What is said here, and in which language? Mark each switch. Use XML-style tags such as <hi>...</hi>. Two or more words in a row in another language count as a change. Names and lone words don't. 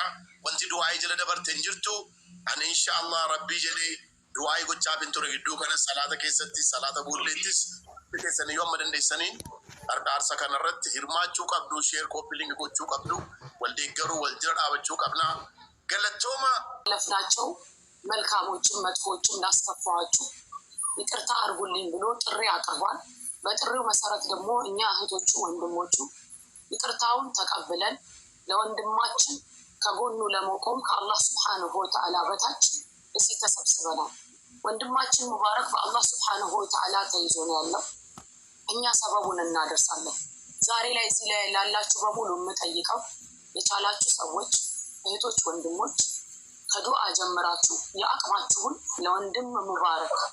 <om>Wanti du'aa jala dabarte hin jirtu. Ani inshaallah rabbi jedhee du'aa gochaa binture gidduu kana salaata keessatti salaata boolleettis keessanii yoo amma dandeessaniin qarqaarsa kanarratti hirmaachuu qabdu,</om> <en>sheer kooppi linkii</en> <om>gochuu qabdu, wal deeggaruu wal jira dhaabachuu qabna. Galatooma</om> <am>ለፍናቸው መልካሞችን መጥፎችን እንዳስከፋዋችሁ ይቅርታ አርጉልኝ ብሎ ጥሪ አቅርቧል። በጥሪው መሰረት ደግሞ እኛ እህቶቹ ወንድሞቹ ይቅርታውን ተቀብለን ለወንድማችን ከጎኑ ለመቆም ከአላህ</am> <ar>سبحانه وتعالى</ar> <am>በታች እዚህ ተሰብስበናል። ወንድማችን ሙባረክ በአላህ</am> <ar>سبحانه وتعالى</ar> <am>ተይዞ ነው ያለው። እኛ ሰበቡን እናደርሳለን። ዛሬ ላይ እዚህ ላይ ላላችሁ በሙሉ የምጠይቀው የቻላችሁ ሰዎች እህቶች ወንድሞች ከዱዓ ጀምራችሁ የአቅማችሁን ለወንድም ሙባረክ</am>